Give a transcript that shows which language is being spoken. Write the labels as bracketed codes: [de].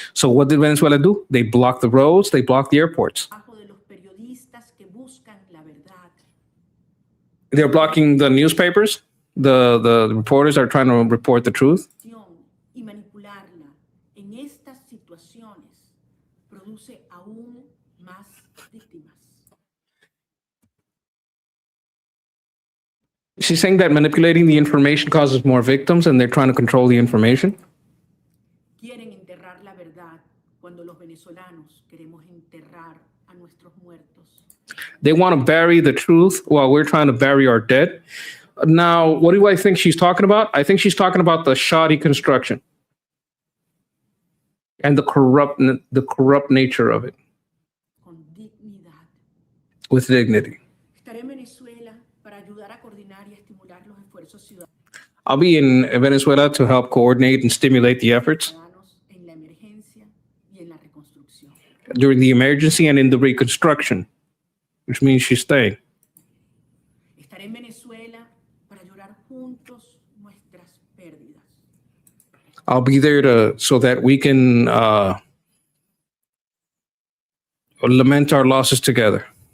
[en] So what did Venezuela do? They blocked the roads. They blocked the airports. They're blocking the newspapers. The reporters are trying to report the truth. [es] Y manipularla en estas situaciones produce aún más víctimas. [en] She's saying that manipulating the information causes more victims and they're trying to control the information. [es] Quieren enterrar la verdad cuando los venezolanos queremos enterrar a nuestros muertos. [en] They want to bury the truth while we're trying to bury our dead. Now, what do I think she's talking about? I think she's talking about the shoddy construction and the corrupt nature of it. [es] Con dignidad. [en] With dignity. [es] Estaré en Venezuela para ayudar a coordinar y estimular los esfuerzos ciudadanos. [en] I'll be in Venezuela to help coordinate and stimulate the efforts [es] En la emergencia y en la reconstrucción. [en] during the emergency and in the reconstruction, which means she's staying. [es] Estaré en Venezuela para llorar juntos nuestras pérdidas. [en] I'll be there so that we can lament our losses together.